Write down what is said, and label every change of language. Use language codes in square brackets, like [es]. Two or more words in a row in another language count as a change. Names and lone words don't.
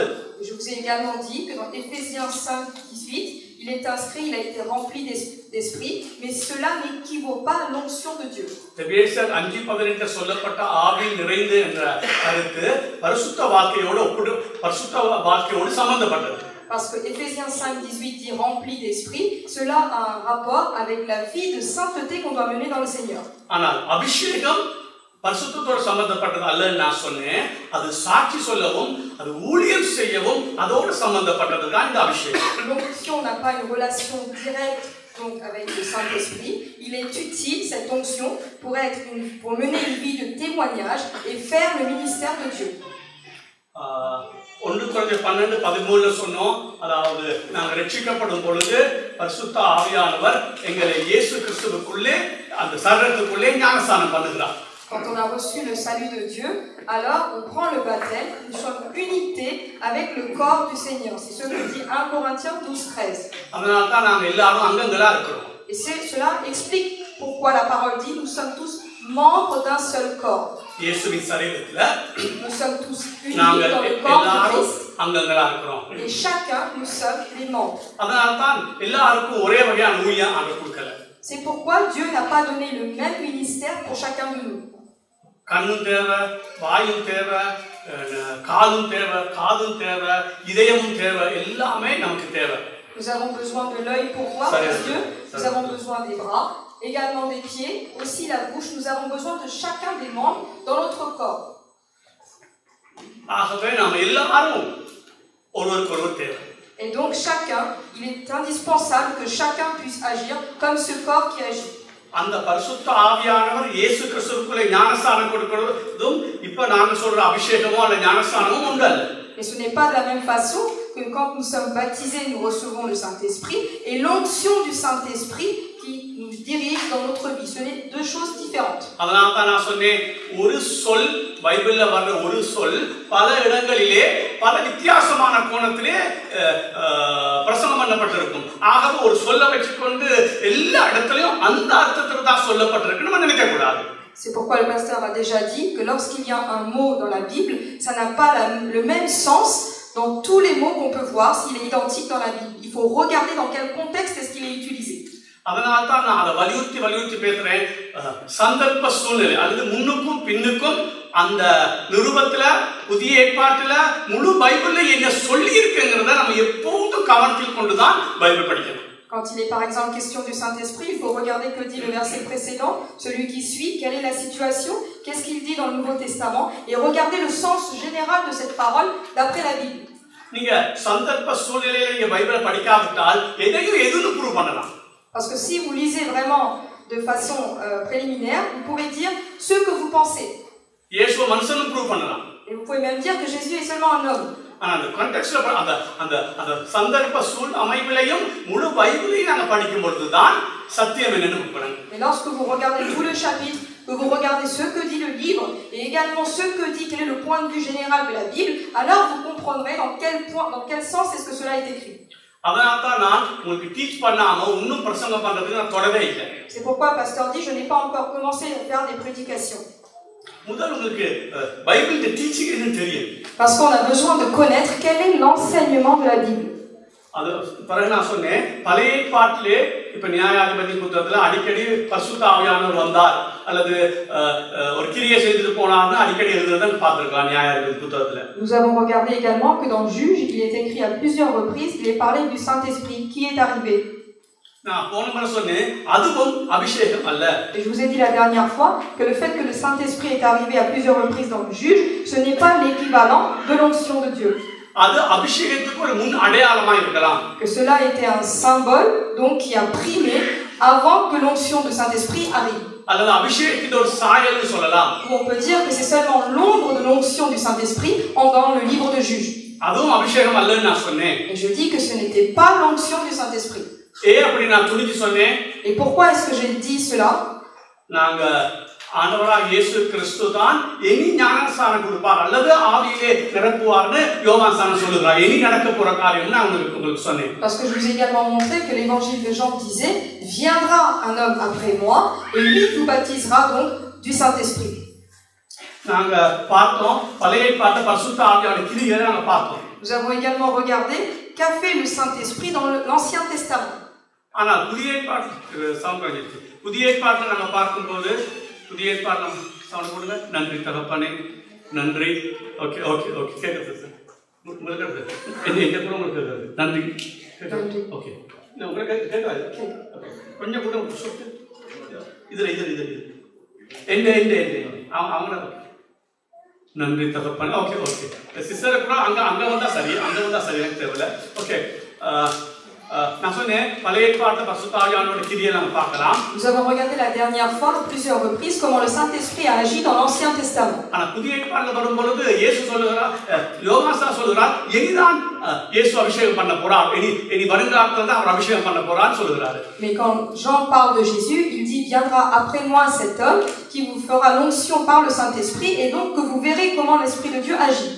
[fr] Je vous ai également dit que dans Éphésiens 5:18, il est inscrit, il a été rempli d'esprit, mais cela n'équivaut pas à l'onction de Dieu. [ta] எபேசியர் 5:18 சொல்லப்பட்ட ஆவியில் நிறைந்து என்ற கருத்து பரிசுத்த வாழ்க்கையோடு சம்பந்தப்பட்டது. [fr] Parce que Éphésiens 5:18 dit rempli d'esprit, cela a un rapport avec la vie de sainteté qu'on doit mener dans le Seigneur. [ta] ஆனால் அபிஷேகம் பரிசுத்தத்தோடு சம்பந்தப்பட்டது அல்லன்னு நான் சொன்னேன். அது சாட்சி சொல்லவும் அது ஊழியம் செய்யவும் அதோடு சம்பந்தப்பட்டது தான் இந்த அபிஷேகம். [fr] Donc si on n'a pas une relation directe donc avec le Saint-Esprit, il est utile, cette onction, pour mener une vie de témoignage et faire le ministère de Dieu. [ta] 1 Corinthiens 12:13 சொன்னோம். அதாவது நாங்கள் ரட்சிக்கப்படும் பொழுது பரிசுத்த ஆவியானவர் எங்களை இயேசு கிறிஸ்துவுக்குள்ளே அந்த சரீரத்துக்குள்ளே ஞானஸ்நானம் பண்ணுகிறார். [fr] Quand on a reçu le salut de Dieu, alors on prend le baptême, nous sommes unité avec le corps du Seigneur. C'est ce que dit 1 Corinthiens 12:13. [ta] அதனால தான் நாங்கள் எல்லாரும் அங்கங்களா இருக்கிறோம். [fr] Et cela explique pourquoi la parole dit nous sommes tous membres d'un seul corps. [ta] இயேசுவின் சரீரத்துல [fr] nous sommes tous unis dans le corps de Christ. [ta] அங்கங்களா இருக்கிறோம். [fr] Et chacun nous sommes les membres. [ta] அதனால தான் எல்லாருக்கும் ஒரே வகையான ஊழிய ஆண்டவர் கொடுக்கல. [fr] C'est pourquoi Dieu n'a pas donné le même ministère pour chacun de nous. [ta] கண்ணும் தேவை, வாயும் தேவை, காதும் தேவை, காதும் தேவை, இதயமும் தேவை, எல்லாமே நமக்கு தேவை. [fr] Nous avons besoin de l'œil pour voir les yeux, nous avons besoin des bras, également des pieds, aussi la bouche. Nous avons besoin de chacun des membres dans notre corps. [ta] ஆகவே நாம் எல்லாரும் ஒருவருக்கொருவர் தேவை. [fr] Et donc chacun, il est indispensable que chacun puisse agir comme ce corps qui agit. [ta] அந்த பரிசுத்த ஆவியானவர் இயேசு கிறிஸ்துவுக்குள்ளே ஞானஸ்நானம் கொடுக்கிறதும் இப்ப நாங்க சொல்ற அபிஷேகமோ அல்ல ஞானஸ்நானமோ உண்டல்ல. [fr] Et ce n'est pas de la même façon que quand nous sommes baptisés, nous recevons le Saint-Esprit et l'onction du Saint-Esprit qui nous dirige dans notre vie. Ce sont deux choses différentes. [ta] அதனால தான் நான் சொன்னேன், ஒரு சொல் பைபிள்ல வர்ற ஒரு சொல் பல இடங்களிலே பல வித்தியாசமான கோணத்திலே பிரசங்கம் பண்ணப்பட்டிருக்கும். ஆகவே ஒரு சொல்ல வச்சுக்கொண்டு எல்லா இடத்துலயும் அந்த அர்த்தத்துல தான் சொல்லப்பட்டிருக்குன்னு நம்ம நினைக்க கூடாது. [fr] C'est pourquoi le pasteur a déjà dit que lorsqu'il y a un mot dans la Bible, ça n'a pas le même sens dans tous les mots qu'on peut voir s'il est identique dans la Bible. Il faut regarder dans quel contexte est-ce qu'il est utilisé. [ta] அதனால தான் நான் அதை வலியுறுத்தி பேசுறேன். சந்தர்ப்ப சூழ்நிலை அல்லது முன்னுக்கும் பின்னுக்கும் அந்த நிருபத்துல புதிய ஏற்பாட்டுல முழு பைபிள்ல என்ன சொல்லி இருக்குங்கிறத நம்ம எப்போதும் கவனத்தில் கொண்டுதான் பைபிள் படிக்கணும். [fr] Quand il est par exemple question du Saint-Esprit, il faut regarder que dit le verset précédent, celui qui suit, quelle est la situation, qu'est-ce qu'il dit dans le Nouveau Testament, et regarder le sens général de cette parole d'après la Bible. [ta] நீங்க சந்தர்ப்ப சூழ்நிலையில நீங்க பைபிளை படிக்காவிட்டால் எதையும் எதுன்னு ப்ரூவ் பண்ணலாம். [fr] Parce que si vous lisez vraiment de façon préliminaire, vous pouvez dire ce que vous pensez. [ta] இயேசுவை மனுஷனும் ப்ரூவ் பண்ணலாம். [fr] Et vous pouvez même dire que Jésus est seulement un homme. [ta] அந்த கான்டெக்ஸ்ட்ல அந்த சந்தர்ப்ப சூழ் அமைப்பிலையும் முழு பைபிளையும் நாங்க படிக்கும் பொழுதுதான் சத்தியம் என்னன்னு புரியும். [fr] Mais lorsque vous regardez tout le chapitre, que vous regardez ce que dit le livre et également ce que dit quel est le point de vue général de la Bible, alors vous comprendrez dans quel sens est-ce que cela est écrit. [ta] அதனால்தான் நான் உங்களுக்கு டீச் பண்ணாம இன்னும் பிரசங்கம் பண்றதுக்கு நான் தொடவே இல்லை. [fr] C'est pourquoi le pasteur dit je n'ai pas encore commencé à faire des prédications. [ta] முதல்ல உங்களுக்கு [en] Bible teaching [ta] என்னன்னு தெரியும். [fr] Parce qu'on a besoin de connaître quel est l'enseignement de la Bible. [ta] அது பிறகு நான் சொன்னேன், பழைய ஏற்பாட்டிலே இப்ப நியாயாதிபதி புத்தகத்துல அடிக்கடி பரிசுத்த ஆவியானவர் வந்தார் அல்லது ஒரு கிரியை செய்துட்டு போனார்னு அடிக்கடி எழுதுறதை பார்த்திருக்கலாம் நியாயாதிபதி புத்தகத்துல. [fr] Nous avons regardé également que dans Juge, il est écrit à plusieurs reprises, il est parlé du Saint-Esprit qui est arrivé. [ta] நான் போன முறை சொன்னேன், அதுவும் அபிஷேகம் அல்ல. [fr] Et je vous ai dit la dernière fois que le fait que le Saint-Esprit est arrivé à plusieurs reprises dans le Juge, ce n'est pas l'équivalent de l'onction de Dieu. [ta] அது அபிஷேகத்துக்கு ஒரு முன் அடையாளமா இருக்கலாம். [fr] Que cela était un symbole donc qui a primé avant que l'onction de Saint-Esprit arrive. [ta] அல்லது அபிஷேகத்தின் ஒரு சாயல்னு சொல்லலாம். [fr] Ou on peut dire que c'est seulement l'ombre de l'onction du Saint-Esprit dans le livre de Juge. [ta] அதுவும் அபிஷேகம் அல்லன்னு நான் சொன்னேன். [fr] Et je dis que ce n'était pas l'onction du Saint-Esprit. [ta] அப்படி நான் துணிச்சு சொன்னேன். [fr] Et pourquoi est-ce que j'ai dit cela? [ta] நாங்க ஆண்டவராகிய இயேசு கிறிஸ்து தான் இனி ஞானஸ்நானம் கொடுப்பார் அல்லது ஆவியிலே நிரப்புவார்னு யோவான் சாணம் சொல்லுகிறார். இனி நடக்க போற காரியம்னு நான் உங்களுக்கு சொன்னேன். [fr] Parce que je vous ai également montré que l'évangile de Jean disait viendra un homme après moi et lui vous baptisera donc du Saint-Esprit. [ta] நாங்க பார்த்தோம் பழைய ஏற்பாட்டு பரிசுத்த ஆவியான கிரியை நாங்க பார்த்தோம். [fr] Nous avons également regardé qu'a fait le Saint-Esprit dans l'Ancien Testament. [ta] ஆனா புதிய ஏற்பாட்டில் நாங்க பார்க்கும்போது புதிய ஏற்பாடு சவுண்ட் போடுங்க. நன்றி தகப்பனே, நன்றி. [en] okay okay okay [ta] கேட்குது சார். உங்களுக்கு எங்க கூட உங்களுக்கு கேட்குது. நன்றி. ஓகே உங்களுக்கு கேட்காது. கொஞ்சம் கூட சொத்து இதுல இது இது அவங்க நன்றி தகப்பனே. [en] okay okay sister [ta] கூட அங்க வந்தா சரி, அங்க வந்தா சரி, எனக்கு தேவையில்ல. ஓகே [fr] Nous avons regardé la dernière fois à plusieurs reprises comment le Saint-Esprit a agi dans l'Ancien Testament. Mais quand Jean parle de Jésus, il dit viendra après moi cet homme qui vous fera l'onction par le Saint-Esprit et donc que vous verrez comment l'Esprit de Dieu agit.